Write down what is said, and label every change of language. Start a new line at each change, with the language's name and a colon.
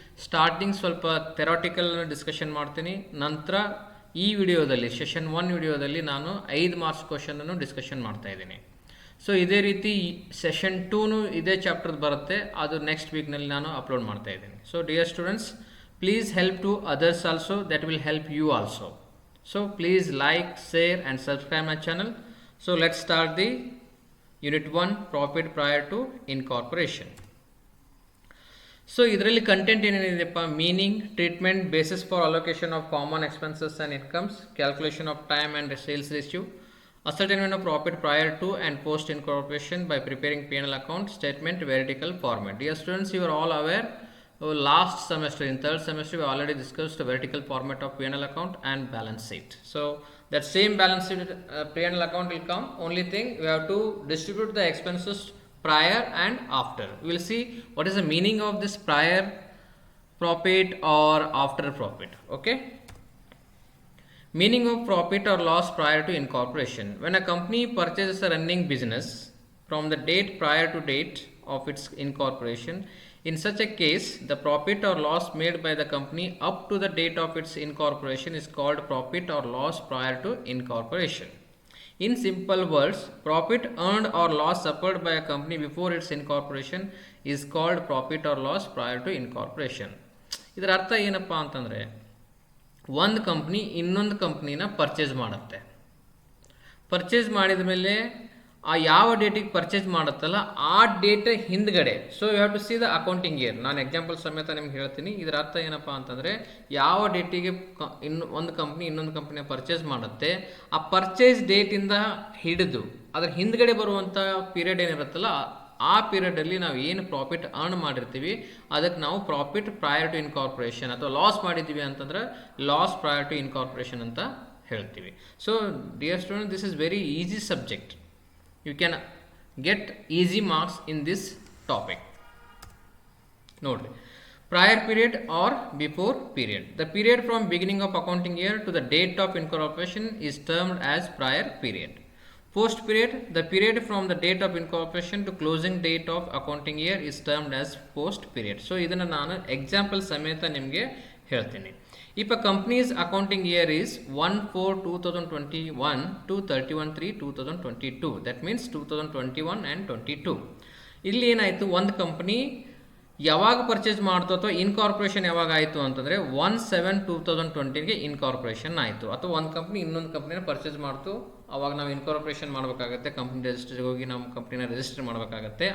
Kannada: Starting ಸ್ವಲ್ಪ theoretical discussion ಮಾಡ್ತೀನಿ, ನಂತರ ಈ ವಿಡಿಯೋದಲ್ಲಿ ಸೆಷನ್ 1 ವಿಡಿಯೋದಲ್ಲಿ ನಾನು 5 ಮಾರ್ಕ್ಸ್ ಕ್ವಶನನ್ನು ಡಿಸ್ಕಷನ್ ಮಾಡ್ತಾ ಇದ್ದೀನಿ. ಸೊ ಇದೇ ರೀತಿ ಸೆಷನ್ 2 ಇದೇ ಚಾಪ್ಟರ್ ಬರುತ್ತೆ, ಅದು ನೆಕ್ಸ್ಟ್ ವೀಕ್ನಲ್ಲಿ ನಾನು ಅಪ್ಲೋಡ್ ಮಾಡ್ತಾ ಇದ್ದೀನಿ.
English: So dear students, please help to others also, that will help you also. So please like, share and subscribe my channel. So let's start the Unit 1 Profit Prior to Incorporation. So
Kannada: ಇದರಲ್ಲಿ content ಏನೇನಿದೆಪ್ಪ,
English: Meaning, treatment, basis for allocation of common expenses and incomes, calculation of time and sales ratio, ascertainment of profit prior to and post incorporation by preparing P&L account statement vertical format. Dear students, you are all aware, last semester in third semester we already discussed the vertical format of P&L account and balance sheet. So that same balance sheet P&L account will come, only thing we have to distribute the expenses prior and after. We will see what is the meaning of this prior profit or after profit. Okay, meaning of profit or loss prior to incorporation. When a company purchases a running business from the date prior to date of its incorporation, in such a case the profit or loss made by the company up to the date of its incorporation is called profit or loss prior to incorporation. In simple words, profit earned or loss suffered by a company before its incorporation is called profit or loss prior to incorporation.
Kannada: ಇದರ ಅರ್ಥ ಏನಪ್ಪ ಅಂತಂದರೆ, ಒಂದು company ಇನ್ನೊಂದು ಕಂಪ್ನಿನ purchase ಮಾಡುತ್ತೆ. Purchase ಮಾಡಿದ ಮೇಲೆ ಆ ಯಾವ ಡೇಟಿಗೆ ಪರ್ಚೇಸ್ ಮಾಡುತ್ತಲ್ಲ ಆ ಡೇಟ್ ಹಿಂದ್ಗಡೆ,
English: So you have to see the accounting year.
Kannada: ನಾನು ಎಕ್ಸಾಂಪಲ್ ಸಮೇತ ನಿಮ್ಗೆ ಹೇಳ್ತೀನಿ. ಇದರ ಅರ್ಥ ಏನಪ್ಪ ಅಂತಂದರೆ, ಯಾವ ಡೇಟಿಗೆ ಒಂದು ಕಂಪ್ನಿ ಇನ್ನೊಂದು ಕಂಪ್ನಿಯ ಪರ್ಚೇಸ್ ಮಾಡುತ್ತೆ, ಆ ಪರ್ಚೇಸ್ ಡೇಟಿಂದ ಹಿಡಿದು ಅದರ ಹಿಂದ್ಗಡೆ ಬರುವಂಥ ಪೀರಿಯಡ್ ಏನಿರುತ್ತಲ್ಲ ಆ ಪೀರಿಯಡಲ್ಲಿ ನಾವು ಏನು ಪ್ರಾಫಿಟ್ ಅರ್ನ್ ಮಾಡಿರ್ತೀವಿ ಅದಕ್ಕೆ ನಾವು ಪ್ರಾಫಿಟ್ ಪ್ರಯರ್ ಟು ಇನ್ಕಾರ್ಪೊರೇಷನ್, ಅಥವಾ ಲಾಸ್ ಮಾಡಿದ್ದೀವಿ ಅಂತಂದ್ರೆ ಲಾಸ್ ಪ್ರಯರ್ ಟು ಇನ್ಕಾರ್ಪೊರೇಷನ್ ಅಂತ ಹೇಳ್ತೀವಿ.
English: So dear student, this is very easy subject. You can get easy marks in this topic. Note, prior period or before period. The period from beginning of accounting year to the date of incorporation is termed as prior period. Post period, the period from the date of incorporation to closing date of accounting year is termed as post period.
Kannada: So ಇದನ್ನು ನಾನು example ಸಮೇತ ನಿಮಗೆ ಹೇಳ್ತೀನಿ.
English: If a company's accounting year is 1/4/2021 to 31/3/2022, that means 2021 and 22.
Kannada: ಇಲ್ಲಿ ಏನಾಯಿತು, ಒಂದು company ಯಾವಾಗ purchase ಮಾಡ್ತು ಅಥವಾ ಇನ್ಕಾರ್ಪೊರೇಷನ್ ಯಾವಾಗ ಆಯಿತು ಅಂತಂದರೆ 1/7/2020ಗೆ ಇನ್ಕಾರ್ಪೊರೇಷನ್ ಆಯಿತು. ಅಥವಾ ಒಂದು ಕಂಪ್ನಿ ಇನ್ನೊಂದು ಕಂಪ್ನಿನ ಪರ್ಚೇಸ್ ಮಾಡ್ತು, ಅವಾಗ ನಾವು ಇನ್ಕಾರ್ಪೊರೇಷನ್ ಮಾಡಬೇಕಾಗತ್ತೆ, ಕಂಪ್ನಿ ರಿಜಿಸ್ಟ್ರಿಗೆ ಹೋಗಿ ನಮ್ಮ ಕಂಪ್ನಿನ ರಿಜಿಸ್ಟರ್ ಮಾಡಬೇಕಾಗತ್ತೆ.